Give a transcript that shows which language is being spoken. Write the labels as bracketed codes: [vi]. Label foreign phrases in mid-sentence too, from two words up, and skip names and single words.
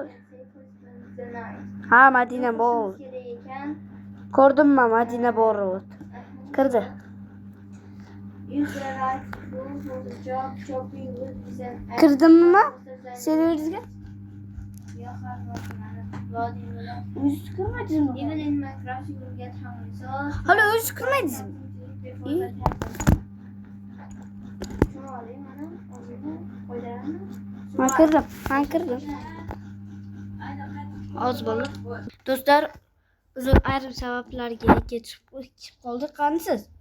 [uz] Ha, Madina World. Ko'rdimmi, Madina World. Kirdi. Kirdimmi? Serveringizga? O'zingiz kirmadingizmi? [en] Even in Minecraft you will get hungry. So [uz] Hali o'zingiz kirmadingizmi? Men kirdim. Oz bo'ldi. Do'stlar, uzun ayrim sabablarga ketib qoldik.